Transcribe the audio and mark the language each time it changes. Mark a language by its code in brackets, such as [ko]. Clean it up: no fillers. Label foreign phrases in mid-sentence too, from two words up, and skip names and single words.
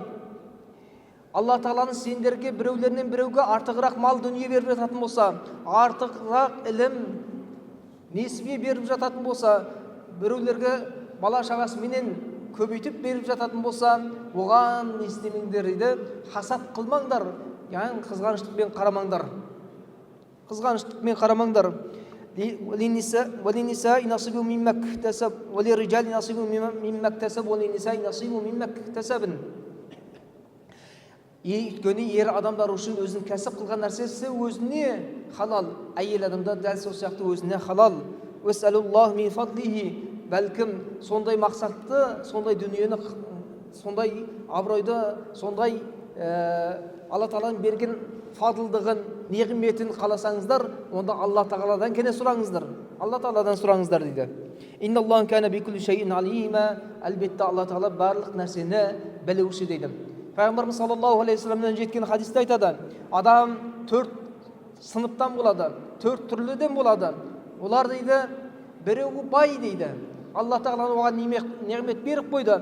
[kk] Алла Тағаланың сендерге біреулерінен біреуге артығырақ мал дүние беріп жататын болса, артығырақ ілім, несібе беріп жататын болса, біреулерге бала шағасыменен көбейтіп беріп жататын болса, оған не істемеңдер дейді, хасат қылмаңдар, яғни қызғаныштықпен қарамаңдар. [ar] وللنساء نصيب مما اكتسب وللرجال نصيب مما اكتسب وللنساء نصيب مما اكتسبن. [kk] Өйткені ер адамдар үшін өзінің кәсіп қылған нәрсесі өзіне халал, әйел адамдар дәл сол сияқты өзіне халал. [ar] واسألوا الله من فضله, [kk] бәлкім сондай мақсатты, сондай дүниені, сондай абыройды, сондай Алла Тағаланың берген фадылдығын, неғметін қаласаңыздар, онда Алла Тағаладан кене сұраңыздар. Алла Тағаладан сұраңыздар дейді. [ar] إن الله كان بكل شيء عليما, [kk] әлбетте Алла Тағала барлық нәрсені білуші дейді. Пайғамбарымыз [ar] صلى الله عليه وسلم [kk] жеткен хадисте айтады, адам 4 сыныптан болады, 4 түрліден болады. Олар дейді, біреуі бай дейді. Алла Тағала оған неғмет беріп қойды.